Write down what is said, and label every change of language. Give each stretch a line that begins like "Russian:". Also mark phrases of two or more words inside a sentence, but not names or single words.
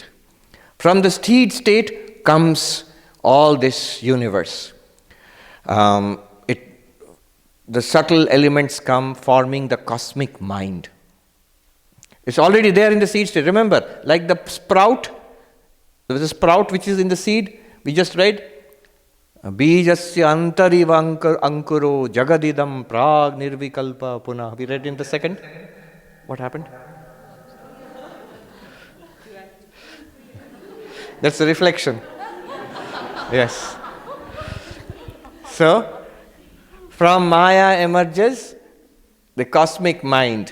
English: From the seed state comes all this universe. The subtle elements come forming the cosmic mind. It's already there in the seed state. Remember, like the sprout, there was a sprout which is in the seed. We just read,
Sanskrit: बीजस्य अन्तरिव अङ्कुरो जगदिदं प्राग् निर्विकल्पं पुनः.
English: We read in the second. What happened? That's the reflection. Yes. So, from Maya emerges the cosmic mind.